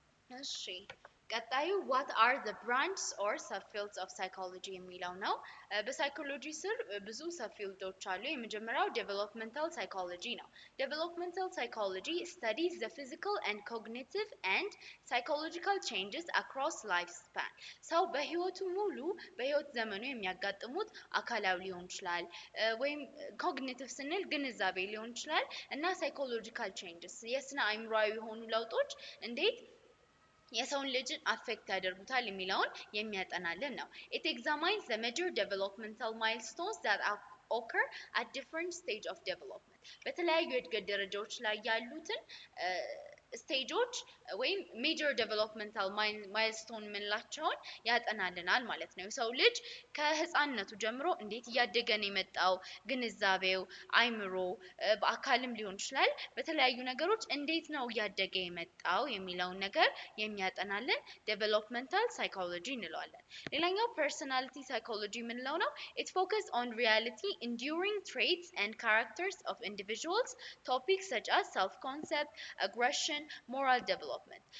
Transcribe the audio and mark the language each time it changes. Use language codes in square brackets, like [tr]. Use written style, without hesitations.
[am] እሺ ቀጣዩ [en] what are the branches or subfields of psychology [am] የሚለው ነው። በሳይኮሎጂ ስር ብዙ ሰብፊልዶች አሉ። የመጀመሪያው developmental psychology ነው። [en] developmental psychology studies the physical and cognitive and psychological changes across lifespan። [am] ሰው በህይወቱ ሙሉ በህይወት ዘመኑ የሚያጋጥሙት አካላዊ ሊሆን ይችላል ወይም ኮግኒቲቭ ስንል ግንዛቤ ሊሆን ይችላል እና [en] psychological changes [am] የስነ አእምሮአዊ የሆኑ ለውጦች እንዴት የሰውን ልጅን አፌክት ያደርጉታል የሚለውን የሚያጠናልን ነው። [en] It examines the major developmental milestones that occur at different stage of development. [am] በተለያዩ የእድገት ደረጃዎች ላይ ያሉትን ስቴጆች ወይም ሜጀር ዴቨሎፕመንታል ማይልስቶን የምንላቸውን ያጠናልናል ማለት ነው። የሰው ልጅ ከህፃንነቱ ጀምሮ እንዴት እያደገ ነው የመጣው፣ ግንዛቤው፣ አይምሮ፣ በአካልም ሊሆን ይችላል በተለያዩ ነገሮች እንዴት ነው እያደገ የመጣው የሚለውን ነገር የሚያጠናልን ዴቨሎፕመንታል ሳይኮሎጂ እንለዋለን። ሌላኛው ፐርሰናሊቲ ሳይኮሎጂ የምንለው ነው። [en] It focuses on reality, enduring traits and characters of individuals, topics such as self-concept, aggression, moral development.